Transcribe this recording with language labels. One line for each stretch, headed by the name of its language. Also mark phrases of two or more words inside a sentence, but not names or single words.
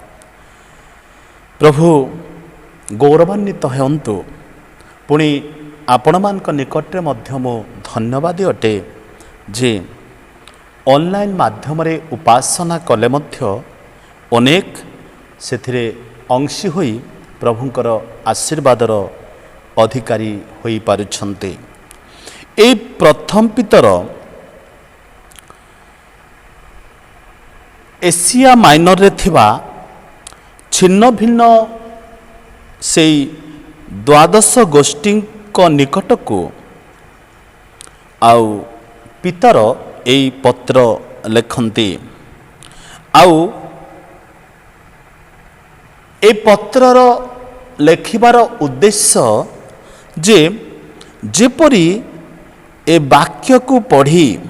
Odia: ପ୍ରଭୁ ଗୌରବାନ୍ୱିତ ହେତୁ ପୁଣି ଆପଣ ମାନ ନିକଟରେ ମଧ୍ୟ ମୋ ଧନ୍ୟବାଦୀ ଅଟେ ଯେ ଅନଲାଇନ ମାଧ୍ୟମ ରେ ଉପାସନା କଲେ ମଧ୍ୟ ଅନେକ ସେଥିରେ ଅଂଶୀ ହୋଇ ପ୍ରଭୁଙ୍କର ଆଶୀର୍ବାଦର ଅଧିକାରୀ ହୋଇ ପାରୁଛନ୍ତି। ଏ ପ୍ରଥମ ପିତର ଏସିଆ ମାଇନର ରେ ଥିବା ଛିନ୍ନ ଭିନ୍ନ ସେ ଦ୍ୱାଦଶ ଗୋଷ୍ଠୀ କୋ ନିକଟ କୋ ଆଉ ପିତର ଏ ପତ୍ର ଲେଖନ୍ତି ଆଉ ଏ ପତ୍ରର ଲେଖିବାର ଉଦ୍ଦେଶ୍ୟ ଯେ ଯେପରି ଏ ବାକ୍ୟ କୋ ପଢ଼ି